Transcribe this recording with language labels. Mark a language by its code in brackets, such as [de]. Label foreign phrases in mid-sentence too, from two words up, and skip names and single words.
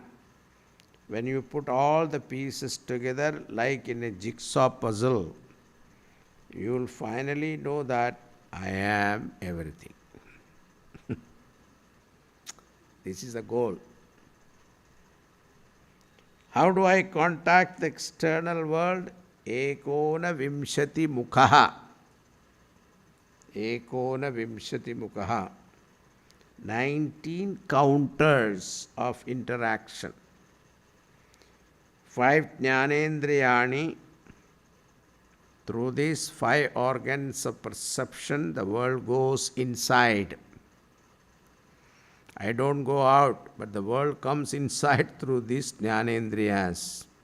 [en] When you put all the pieces together like in a jigsaw puzzle, you will finally know that I am everything. This is the goal. How do I contact the external world? [sa] Ekona vimshati mukhaha. Ekona vimshati mukhaha. [en] 19 counters of interaction. 5 jnanendriyani. Through these 5 organs of perception, the world goes inside. I don't go out, but the world comes inside through these jnanendriyas.